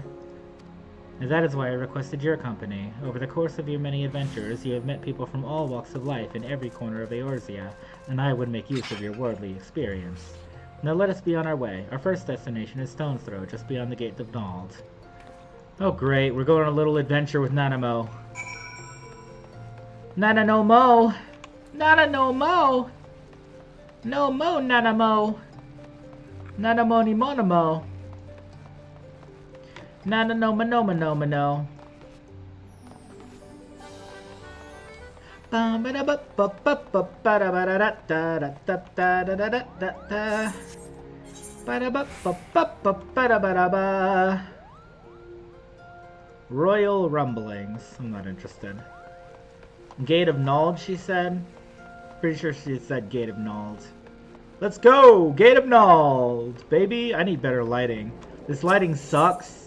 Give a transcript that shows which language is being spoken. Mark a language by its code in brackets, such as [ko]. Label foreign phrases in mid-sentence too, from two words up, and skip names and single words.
[en] And that is why I requested your company. Over the course of your many adventures, you have met people from all walks of life in every corner of Eorzea, and I would make use of your worldly experience. Now let us be on our way. Our first destination is Stone's Throw, just beyond the Gate of Nald. Oh great, we're going on a little adventure with Nanamo. Nana no mo! Nana no mo! No mo, Nanamo! Nanamo ni monamo! Nana no mano mano mano! Ba ba da ba ba ba ba ba da ba da da da da da da da da da da. Ba da ba ba ba ba ba da ba da ba. Royal Rumblings. I'm not interested. Gate of Nald, she said. Pretty sure she said Gate of Nald. Let's go! Gate of Nald! Baby, I need better lighting. This lighting sucks.